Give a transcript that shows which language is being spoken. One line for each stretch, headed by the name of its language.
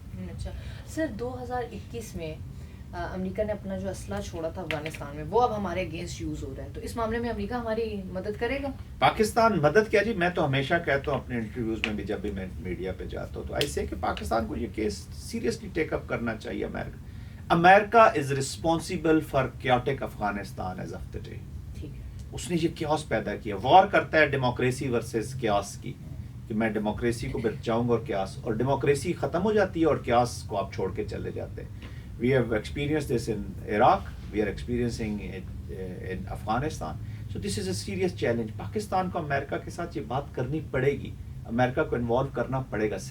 Urdu: اچھا سر، 2021 میں امریکہ نے اپنا جو اسلحہ چھوڑا تھا افغانستان میں، وہ اب ہمارے اگینسٹ یوز ہو رہا ہے، تو اس معاملے میں امریکہ ہماری مدد کرے گا؟ پاکستان مدد کیا جی، میں تو ہمیشہ کہتا ہوں اپنے انٹرویوز میں بھی، جب بھی میں میڈیا پہ جاتا ہوں تو ایسے کہ پاکستان کو یہ کیس سیریسلی ٹیک اپ کرنا چاہیے.
English: America is responsible for chaotic Afghanistan as of the day.
Urdu: اس نے یہ کیوس پیدا کیا. وار کرتا ہے ڈیموکریسی ورسز کیوس کی، کہ میں ڈیموکریسی کو بچاؤں گا اور کیوس، اور ڈیموکریسی ختم ہو جاتی ہے اور کیوس کو آپ چھوڑ کے چلے جاتے ہیں.
English: We have experience this in Iraq, we are experiencing in Afghanistan. So this is a serious challenge.
Urdu: Pakistan کو امریکہ کے ساتھ یہ بات کرنی پڑے گی، امریکہ کو انوالو کرنا پڑے گا.